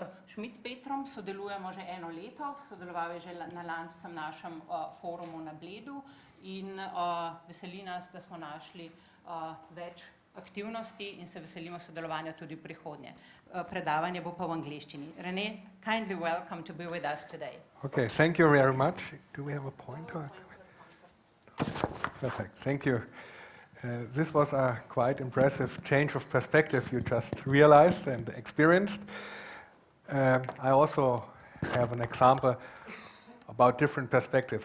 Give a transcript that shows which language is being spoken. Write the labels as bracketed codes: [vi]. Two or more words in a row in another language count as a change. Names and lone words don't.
[sl] Schmidpetrom sodelujemo že 1 leto, sodeloval je že na lanskem našem forumu na Bledu in veseli nas, da smo našli več aktivnosti in se veselimo sodelovanja tudi v prihodnje. Predavanje bo pa v angleščini. [en] René, kindly welcome to be with us today. Okay, thank you very much. Do we have a pointer? Perfect, thank you. This was a quite impressive change of perspective you just realized and experienced. I also have an example about different perspectives.